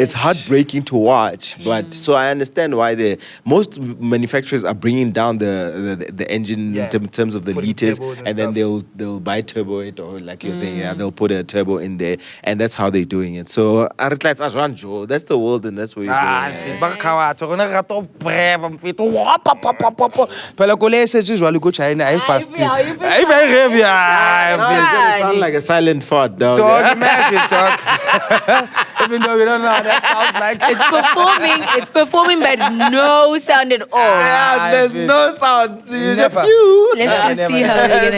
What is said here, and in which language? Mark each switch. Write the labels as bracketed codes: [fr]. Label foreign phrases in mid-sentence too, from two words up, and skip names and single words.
[en] It's heartbreaking to watch, but so I understand why most manufacturers are bringing down the engine Yeah. in terms of the Putting liters, turbos and and then stuff. they'll buy turbo it, or like you're saying, they'll put a turbo in there, and that's how they're doing it. So that's the world, and that's where you're Ah, going. [st] mfethu bakhawathi rona re rata ho breva mfethu phela koloi e setse jwalo ko China ha e fast ha e [en] very heavy Now it's gonna sound like a silent fart, dog. dog imagine dog even though we don't know how that sounds like It's performing, but no sound at all. Yeah, there's no sound. See, you Never. just you. Let's just see how we're gonna